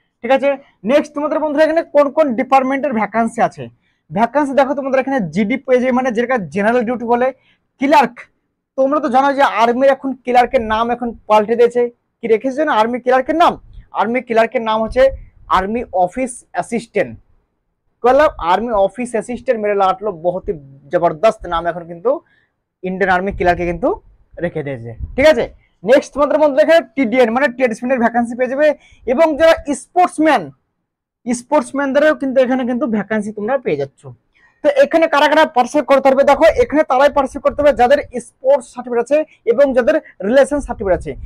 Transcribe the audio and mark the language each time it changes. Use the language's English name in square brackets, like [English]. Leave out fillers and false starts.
[Bangla] ঠিক আছে, নেক্সট তোমাদের বন্ধুরা এখানে কোন কোন ডিপার্টমেন্টের ভ্যাকান্সি আছে। ভ্যাকান্সি দেখো তোমাদের এখানে জিডি পেজে, মানে যেটা জেনারেল ডিউটি বলে, ক্লার্ক। তোমরা তো জানো যে আর্মির এখন ক্লার্কের নাম এখন পাল্টে দিয়েছে। কি রেখেছে না আর্মি ক্লার্কের নাম? আর্মি ক্লার্কের নাম হচ্ছে आर्मी ऑफिस असिस्टेंट। [Hindi] मतलब आर्मी ऑफिस असिस्टेंट मेरे लाट लो बहुत ही जबरदस्त नाम [Bangla] এখন কিন্তু ইন্ডিয়ান আর্মি ক্লার্কে কিন্তু রেখে দিয়েছে। ঠিক আছে, নেক্সট তোমাদের মধ্যে দেখে টিডিএন মানে ট্রেডসম্যানের ভ্যাকান্সি পেয়ে যাবে, এবং যারা স্পোর্টসম্যানদেরও কিন্তু এখানে কিন্তু ভ্যাকান্সি তোমরা পেয়ে যাচ্ছ। তো এখানে কারা কারা পার্টিসিপেট করতে পারবে? দেখো, এখানে তারাই পার্টিসিপেট করতে পারবে যাদের স্পোর্টস সার্টিফিকেট আছে এবং যাদের রিলেশন সার্টিফিকেট আছে।